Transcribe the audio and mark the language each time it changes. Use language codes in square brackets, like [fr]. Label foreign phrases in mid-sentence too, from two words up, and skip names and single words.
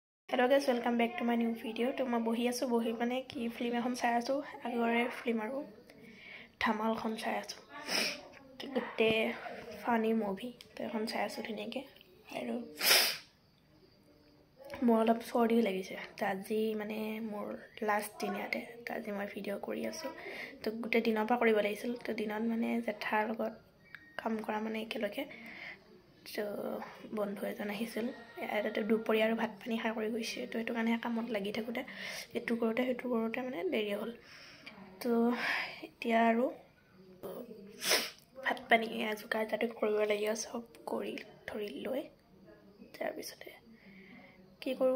[en] Hello guys, welcome back to my new video. [as] তো মই বহি আছো বহি মানে কি ফিল্ম এখন চাই আছো আগৰে ফিল্ম আৰু Dhamal খন চাই আছো agore film aru Dhamal khon sai aso. Gote [en] funny movie [as] তো এখন চাই আছো ধিনিকে আৰু মোৰ অলপ sorry লাগিছে তাজি মানে মোৰ last দিন আতে তাজি মই video কৰি আছো তো গোটেই দিনৰ পা কৰিব লাগিছিল তো দিনত মানে যেথাৰ লগত কাম কৰা মানে একেলগে তো বন্ধু এজন আহিছিল এটা দুপৰীয়া আৰু ভাত পানী খাই কৰি গৈছে তো এটো কাৰণে কামত লাগি থাকোতে এটো কৰোতে মানে দেৰি হ'ল তো এতিয়া আৰু ভাত পানী আজুকাৰ তাতে কৰিব লাগি সব কৰি ধৰি লৈ তাৰ পিছতে কি কৰো